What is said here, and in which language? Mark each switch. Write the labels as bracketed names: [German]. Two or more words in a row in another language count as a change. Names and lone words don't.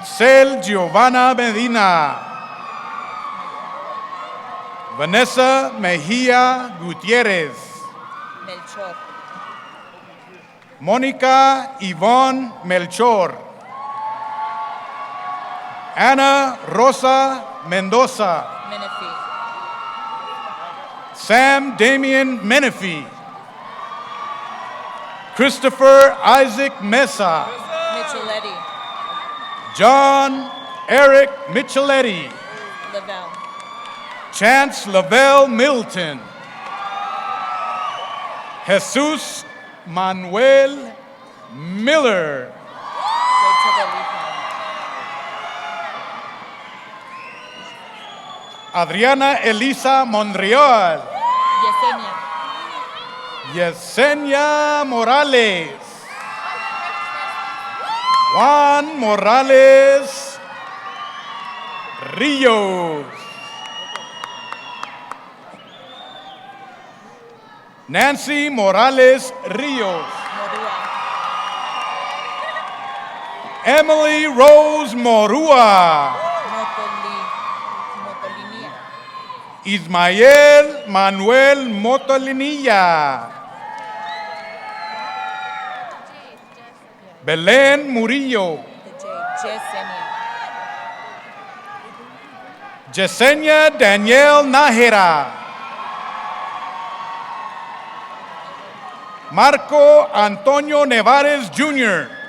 [English] Itzel Giovanna Medina. Vanessa Mejia Gutierrez. Melchor. Mónica Yvonne Melchor. Ana Rosa Mendoza. Menifee. Sam Damian Menifee. Christopher Isaac Mesa. Micheletti. John Eric Micheletti. Lavelle. Chance Lavelle Milton. Jesus Manuel Miller. Go to the lead. Adriana Elisa Monreal. Yesenia. Yesenia Morales. Juan Morales Rios. Nancy Morales Rios. Morua. Emily Rose Morua. Motolinia. Ismael Manuel Motolinilla. Belén Murillo. Yesenia. Yesenia Danielle Nájera. Marco Antonio Nevares Jr.